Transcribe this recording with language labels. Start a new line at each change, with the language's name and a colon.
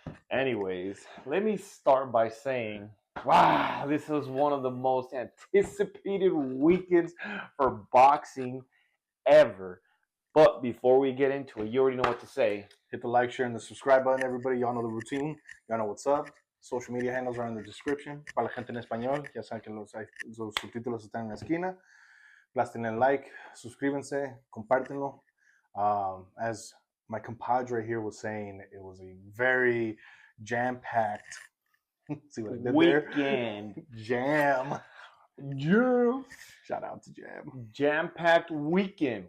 English: Anyways, let me start by saying, wow, this was one of the most anticipated weekends for boxing ever. But before we get into it, you already know what to say. Hit the like, share, and the subscribe button, everybody. Y'all know the routine. Y'all know what's up. Social media handles are in the description.
Spanish: Para la gente en español, ya saben que los subtítulos están en la esquina. Aplasten like, suscríbanse, compártenlo.
English: As my compadre here was saying, it was a very jam-packed. See what I did weekend. There? Jam. Shout out to Jam. Jam-packed weekend.